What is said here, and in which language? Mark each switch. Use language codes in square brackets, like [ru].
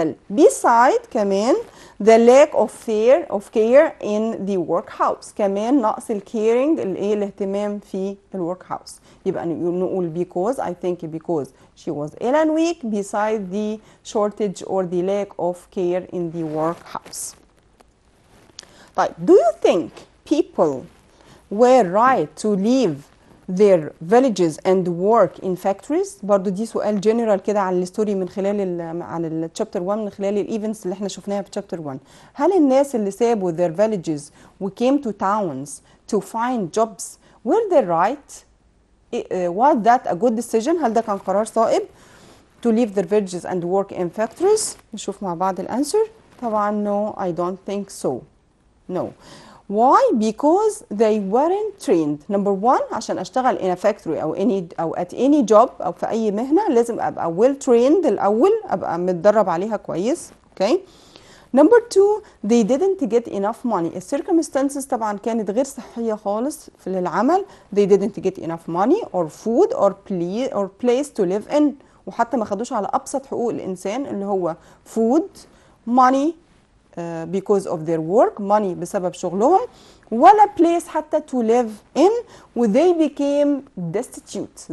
[en] beside كمان the lack of care in the workhouse، [ar] كمان نقص الكيرنج الاهتمام في الورك هاوس. [en] يبقى نقول because I think because she was ill and weak beside the shortage or the lack of care in the workhouse. [ar] طيب [en] do you think people were right to leave their villages and work in factories؟ [ar] برضو دي سؤال جنرال كده على الستوري من خلال عن الشابتر 1 من خلال الايفنتس اللي احنا شفناها في شابتر 1. هل الناس اللي سابوا [en] their villages و came to towns to find jobs were they right؟ was that a good decision؟ [ar] هل ده كان قرار صائب [en] to leave their villages and work in factories؟ [ar] نشوف مع بعض الانسر. [en] طبعا no I don't think so. No. Why? Because they weren't trained. Number one [ar] عشان اشتغل [en] in a factory [ar] او [en] at any job [ar] او في اي مهنة لازم ابقى [en] well trained [ar] الاول، ابقى متدرب عليها كويس. [en] Okay. Number two they didn't get enough money. [ar] الcircumstances طبعا كانت غير صحية خالص في العمل. [en] They didn't get enough money or food or place to live in. [ar] وحتى ما خدوش على ابسط حقوق الانسان اللي هو [en] food, money because of their work، [ar] money بسبب شغلهم، ولا place حتى [en] to live in، و they became destitute.